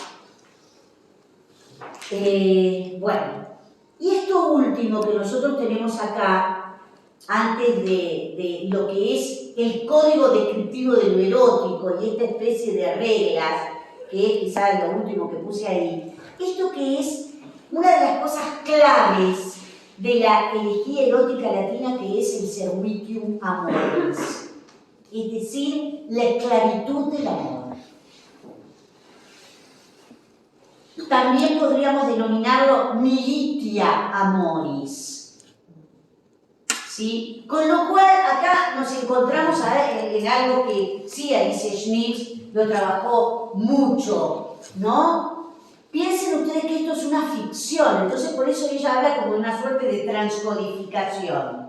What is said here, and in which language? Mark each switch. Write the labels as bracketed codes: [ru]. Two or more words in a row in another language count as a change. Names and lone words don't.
[es] Bueno, y esto último que nosotros tenemos acá, antes de lo que es el código descriptivo de lo erótico y esta especie de reglas, que es quizás lo último que puse ahí, esto que es una de las cosas claves de la elegía erótica latina, que es el [la] servitium amoris, [es] es decir, la esclavitud del amor. También podríamos denominarlo [la] militia amoris, [es] ¿sí? Con lo cual acá nos encontramos en algo que sí, Alicia Schnitt lo trabajó mucho, ¿no? Piensen ustedes que esto es una ficción, entonces por eso ella habla como de una suerte de transcodificación.